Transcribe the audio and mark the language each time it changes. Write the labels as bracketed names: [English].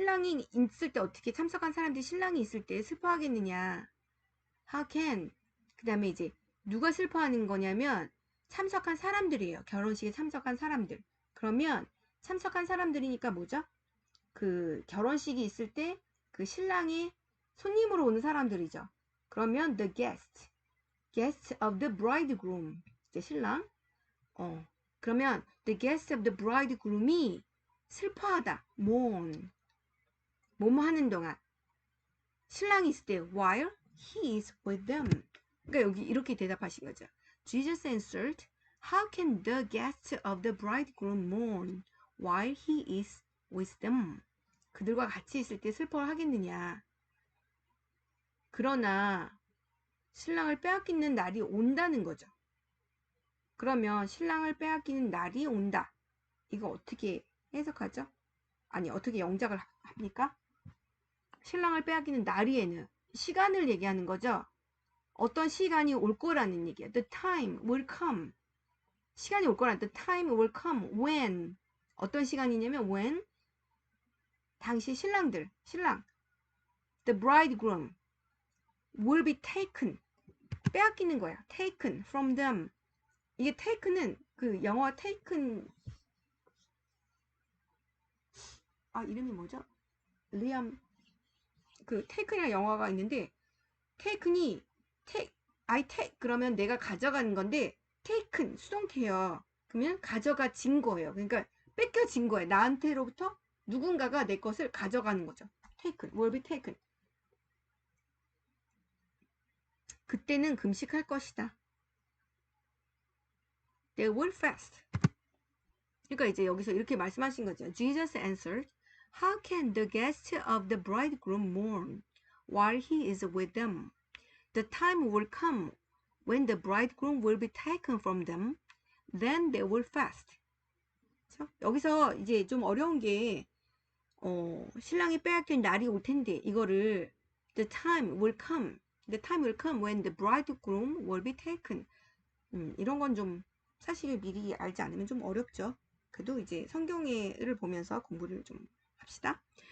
[Korean] 신랑이 있을 때 어떻게 참석한 사람들이 신랑이 있을 때 슬퍼하겠느냐? [English] How can? [Korean] 그 다음에 이제 누가 슬퍼하는 거냐면 참석한 사람들이에요. 결혼식에 참석한 사람들. 그러면 참석한 사람들이니까 뭐죠? 그 결혼식이 있을 때 그 신랑의 손님으로 오는 사람들이죠. 그러면 [English] the guest of the bridegroom, [Korean] 이제 신랑. 그러면 [English] the guest of the bridegroom [Korean] 이 슬퍼하다, mourn, 뭐뭐 하는 동안 신랑이 있을 때 [English] while he is with them. [Korean] 그러니까 여기 이렇게 대답하신 거죠. [English] Jesus answered, How can the guest of the bridegroom mourn while he is with them? [Korean] 그들과 같이 있을 때 슬퍼를 하겠느냐. 그러나 신랑을 빼앗기는 날이 온다는 거죠. 그러면 신랑을 빼앗기는 날이 온다. 이거 어떻게 해석하죠? 아니, 어떻게 영작을 합니까? 신랑을 빼앗기는 날이에는 시간을 얘기하는 거죠. 어떤 시간이 올 거라는 얘기야. [English] The time will come. [Korean] 시간이 올 거라는 [English] The time will come when. [Korean] 어떤 시간이냐면 [English] when [Korean] 당시 신랑 [English] The bridegroom will be taken. [Korean] 빼앗기는 거야. [English] Taken from them. [Korean] 이게 taken은 그 영어 taken 이름이 뭐죠? 리암 그 taken이라는 영어가 있는데 taken이 I take 그러면 내가 가져가는 건데 taken 수동태예요. 그러면 가져가진 거예요. 그러니까 뺏겨진 거예요. 나한테로부터 누군가가 내 것을 가져가는 거죠. [English] taken, will be taken. [Korean] 그때는 금식할 것이다. [English] They will fast. [Korean] 그러니까 이제 여기서 이렇게 말씀하신 거죠. [English] Jesus answered, How can the guests of the bridegroom mourn while he is with them? The time will come when the bridegroom will be taken from them. Then they will fast. [Korean] 그렇죠? 여기서 이제 좀 어려운 게 신랑이 빼앗긴 날이 올 텐데 이거를 [English] the time will come when the bridegroom will be taken. [Korean] 이런 건 좀 사실 미리 알지 않으면 좀 어렵죠. 그래도 이제 성경을 보면서 공부를 좀 합시다.